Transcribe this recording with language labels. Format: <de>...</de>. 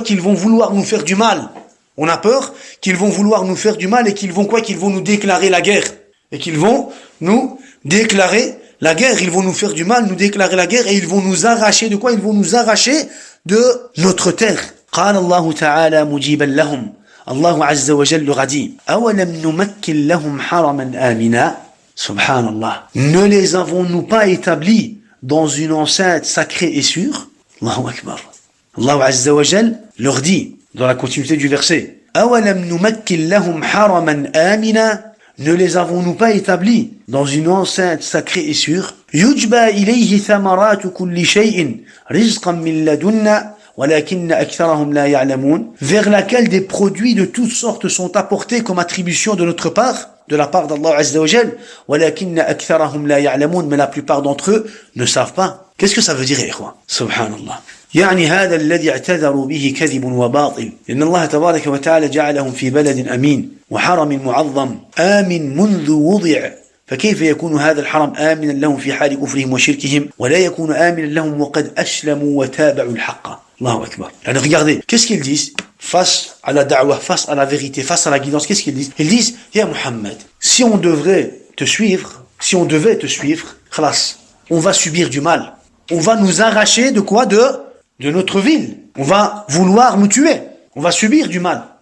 <fr>Qu'ils vont vouloir nous faire du mal. On a peur qu'ils vont vouloir nous faire du mal et qu'ils vont quoi? Qu'ils vont nous déclarer la guerre. Et qu'ils vont nous déclarer la guerre, ils vont nous faire du mal, nous déclarer la guerre et ils vont nous arracher de quoi? Ils vont nous arracher de notre terre.</fr> <ar>قال الله تعالى مجيبا لهم الله عز وجل</ar> <fr>leur a dit</fr> <ar>أولم نمكن لهم حرما آمنا سبحان الله.</ar> <fr>Ne les avons-nous pas établis dans une enceinte sacrée et sûre? Allahu Akbar. Allah Azza wa Jal leur dit dans la continuité du verset</fr> <ar>أولم نمكن لهم حرما آمنا.</ar> <fr>Ne les avons-nous pas établis dans une enceinte sacrée et sûre?</fr> <ar>يُجْبَى إِلَيْهِ ثَمَرَاتُ كُلِّ شَيْءٍ رِزْقًا مِنْ لَدُنَّا وَلَكِنَّ أَكْثَرَهُمْ لَا يَعْلَمُونَ.</ar> <fr>Vers laquelle des produits de toutes sortes sont apportés comme attribution de notre part, de la part d'Allah Azza wa Jal.</fr> <ar>وَلَكِنَّ أَكْثَرَهُمْ لَا يَعْلَمُونَ.</ar> <fr>Mais la plupart d'entre eux ne savent pas. Qu'est-ce que ça veut dire, ikhwan?</fr> <ar>Subhanallah. يعني هذا الذي اعتذروا به كذب وباطل لأن الله تبارك وتعالى جعلهم في بلد أمين وحرم معظم آمن منذ وضع فكيف يكون هذا الحرم آمنا لهم في حال كفرهم وشركهم ولا يكون آمنا لهم وقد أسلموا وتابعوا الحق. الله أكبر.</ar> <fr>يعني regardez, qu'est-ce qu'ils disent face à la da'wah, face à la vérité, face à la guidance? Qu'est-ce qu'ils disent? Ils disent, Ya Muhammad, si on devait te suivre, khalas, on va subir du mal. On va nous arracher de quoi? De notre ville. On va vouloir nous tuer. On va subir du mal.</fr>